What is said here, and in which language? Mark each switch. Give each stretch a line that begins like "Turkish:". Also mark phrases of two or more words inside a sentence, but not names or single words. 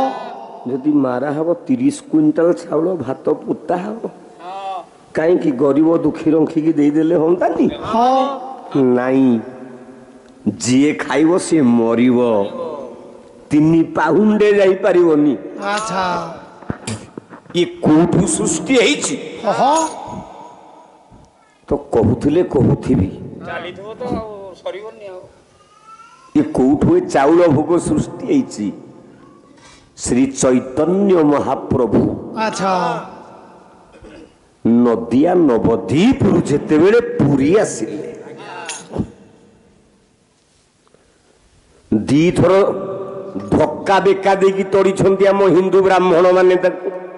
Odia: ଯଦି ମାରା ହବ 30 କୁଇଣ୍ଟାଲ ଚାଉଳ ଭାତ ପୋତା ହବ। କାହିଁକି ଗରିବ ଦୁଃଖୀ ରଙ୍ଖିକି ଦେଇଦେଲେ ହୁଅନ୍ତାନି? ହଁ ନାଇଁ, ଯିଏ ଖାଇବ ସିଏ ମରିବ, 3 ପାହୁଣ୍ଡେ ଯାଇପାରିବନି। ଆଚ୍ଛା ଏ କୋଉଠୁ ସୃଷ୍ଟି ହେଇଛି ହଁ ତ କହୁଥିଲେ କହୁଥିବି ଚାଲିଥିବ ତ ଆଉ ସରିବନି ଆଉ। ଏ କୋଉଠୁ ଏ ଚାଉଳ ଭୋଗ ସୃଷ୍ଟି ହେଇଛି श्री चैतन्य महाप्रभु ଆଚ୍ଛା नदिया नवद्वीपରୁ ଯେତେବେଳେ ପୁରୀ ଆସିଲେ ଦିଥର ଧକ୍କା ବେକା ଦେଇକି ତଡ଼ିଛନ୍ତି ଆମ ହିନ୍ଦୁ ବ୍ରାହ୍ମଣ ମାନେ ତାକୁ।